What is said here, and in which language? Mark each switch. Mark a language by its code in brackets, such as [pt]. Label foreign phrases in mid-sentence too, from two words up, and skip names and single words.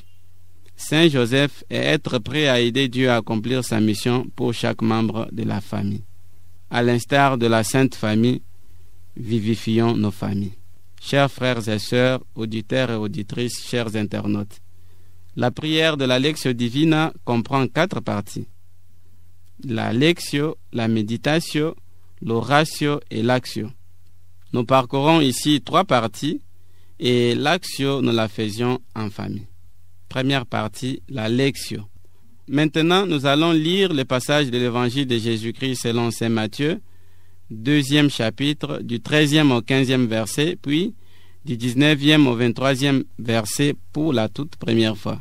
[fr] Saint Joseph est être prêt à aider Dieu à accomplir sa mission pour chaque membre de la famille. À l'instar de la Sainte Famille, vivifions nos familles. Chers frères et sœurs, auditeurs et auditrices, chers internautes, la prière de la [la] Lectio Divina [fr] comprend 4 parties. La Lectio, la Meditatio, l'Oratio et l'Actio. Nous parcourons ici 3 parties et l'Actio nous la faisions en famille. Première partie, la Lectio. Maintenant, nous allons lire le passage de l'Évangile de Jésus-Christ selon Saint Matthieu, 2e chapitre, du 13e au 15e verset, puis du 19e au 23e verset pour la toute première fois.